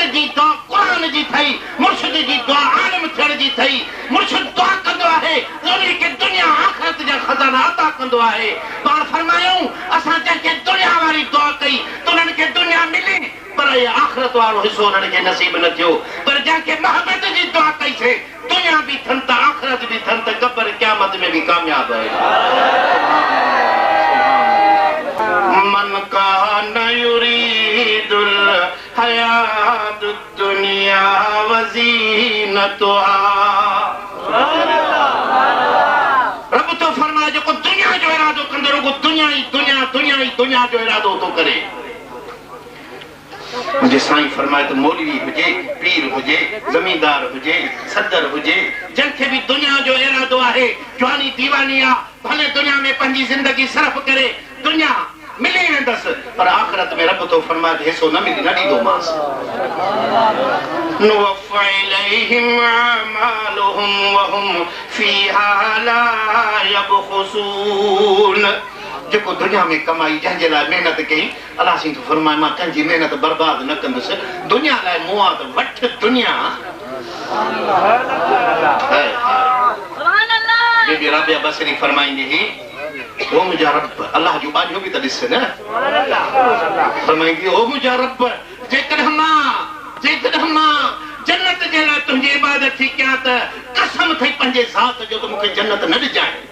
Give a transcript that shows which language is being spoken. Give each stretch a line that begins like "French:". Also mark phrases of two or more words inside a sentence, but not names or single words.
Sindhi: जी दुआ क़ुरान जी थई मुर्शिद जी दुआ आलिम थियण जी थई मुर्शिद दुआ कंदो आहे उन्ही खे दुनिया आख़िरत जा खज़ाना अता कंदो आहे पाण फरमायूं असां जंहिंखे दुनिया वारी दुआ कई त उन्हनि खे दुनिया मिली पर इहे आख़िरत वारो हिसो उन्हनि खे नसीब न थियो पर जंहिंखे मोहबत जी दुआ कईसीं दुनिया भी थन त आख़िरत भी थन त क़ब्र क़यामत में भी कामयाब है
Arabic: من كان يريد الحياة الدنيا وزينتها
Sindhi: रब तो फरमाए जो दुनिया जो इरादो कंदो रुगो दुनिया ही दुनिया जो इरादो तो करे मुझे साईं फरमाए तो मौलवी हुजे पीर हुजे जमींदार हुजे सदर हुजे जंहिंखे भी दुनिया जो इरादो आहे जवानी दीवानी आहे भले दुनिया में पंहिंजी ज़िंदगी सर्फ करे दुनिया मिली वेंदसि पर आख़िरत में रब तो फरमाए हिसो न मिली न ॾींदोमांसि
Arabic: نوف إليهم أعمالهم وهم فيها لا يبخسون
Sindhi: जेको दुनिया में कमाई जंहिंजे लाइ महिनत कई अलाह साईं तो फरमाए मां कंहिंजी महिनत बर्बाद न कंदुसि दुनिया लाइ मूं आहे त वठ दुनिया बीबी राबिया बसरी फरमाईंदी हुई ओ मुंहिंजा रब अलाह जो बाजो बि त ॾिस न फरमाईंदी ओ मुंहिंजा रब जेकॾहिं मां जन्नत जे लाइ तुंहिंजी इबादत थी कयां त कसम थई पंहिंजे ज़ात जो त मूंखे जन्नत न ॾिजाए